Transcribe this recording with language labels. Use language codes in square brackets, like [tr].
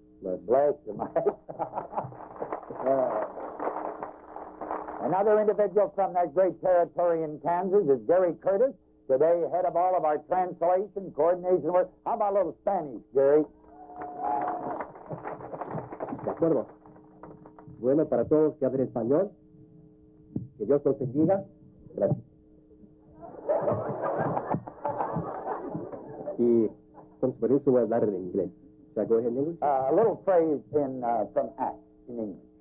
[en] Bless you, Mike. Another individual from that great territory in Kansas is Gary Curtis, today head of all of our translation, coordination work. How about a little Spanish, Gary? [es] De acuerdo. Bueno, para todos que hablen español, que Dios los bendiga. Gracias. Y con su permiso voy a hablar en inglés. [en] Should I go ahead in English? A little phrase in from Acts in English.